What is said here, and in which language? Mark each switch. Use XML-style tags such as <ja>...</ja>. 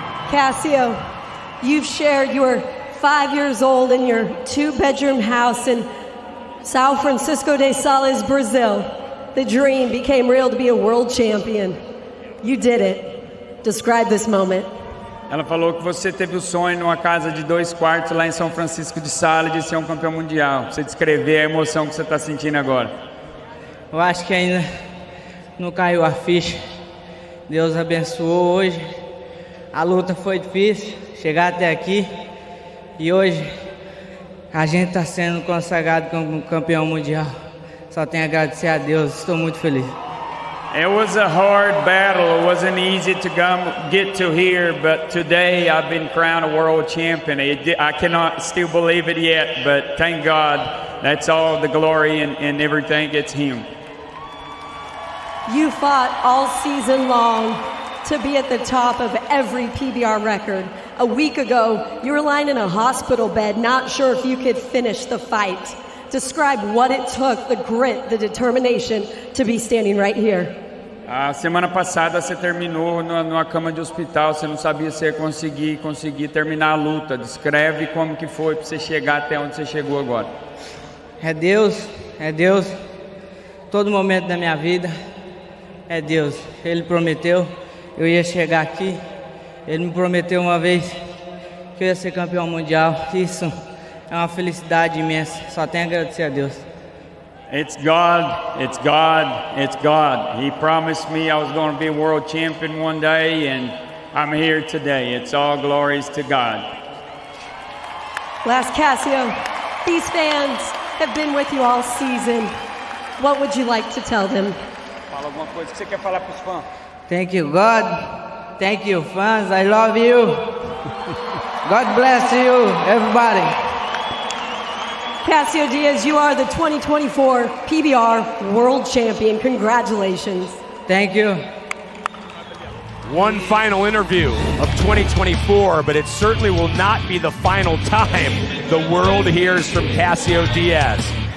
<en>Cassia, you've shared your 5 years old in your 2-bedroom house in Sao Francisco de Sales, Brazil. The dream became real to be a world champion. You did it. Describe this moment.</en> <pt>Ela falou que você teve o sonho numa casa de 2 quartos lá em São Francisco de Sales de ser um campeão mundial. Você descrever a emoção que você está sentindo agora. Eu acho que ainda não caiu a ficha. Deus abençoou hoje. A luta foi difícil, chegar até aqui. E hoje a gente está sendo consagrado como campeão mundial. Só tenho a agradecer a Deus. Estou muito feliz.</pt> <en>It was a hard battle. It wasn't easy to get to here, but today I've been crowned a world champion. I cannot still believe it yet, but thank God, that's all the glory and everything. It's Him. You fought all season long to be at the top of every PBR record. A week ago, you were lying in a hospital bed, not sure if you could finish the fight. Describe what it took, the grit, the determination to be standing right here.</en> <pt>A semana passada você terminou numa cama de hospital, você não sabia se ia conseguir terminar a luta. Descreve como que foi para você chegar até onde você chegou agora. É Deus. Todo momento da minha vida é Deus. Ele prometeu, eu ia chegar aqui. Ele me prometeu uma vez que eu ia ser campeão mundial. Isso é uma felicidade imensa. Só tenho a agradecer a Deus.</pt> <en>It's God, it's God, it's God. He promised me I was going to be a world champion one day, and I'm here today. It's all glories to God. Last Cassia, these fans have been with you all season. What would you like to tell them?</en> <pt>Fala alguma coisa que você quer falar para os fãs.</pt> <en>Thank you, God. Thank you, fans. I love you. God bless you, everybody. Cassia Diaz, you are the 2024 PBR World Champion. Congratulations. Thank you. One final interview of 2024, but it certainly will not be the final time the world hears from Cassia Diaz.</en>